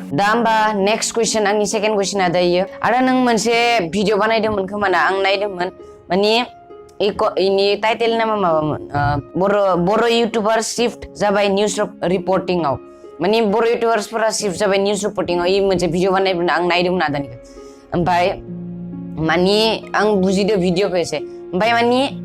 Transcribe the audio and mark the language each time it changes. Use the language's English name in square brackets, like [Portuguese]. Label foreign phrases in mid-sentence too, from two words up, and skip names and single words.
[Bodo] दा होमबा [English] next question [Bodo] आंनि [English] second question [Bodo] आ दायो आरो नों मोनसे भिडिअ बानायदोंमोन खोमा ना आं नायदोंमोन माने इनि टाइटेल नामा माबामोन बर' इउटिउबार शिफ्ट जाबाय [English] news reporting [Bodo] आव माने बर' इउटिउबार्सफोरा शिफ्ट जाबाय [English] news reporting [Bodo] आव इ मोनसे भिडिअ बानायदोंमोन आं नायदोंमोन आदानिखौ ओमफ्राय माने आं बुजिदो भिडिअखौ एसे ओमफ्राय माने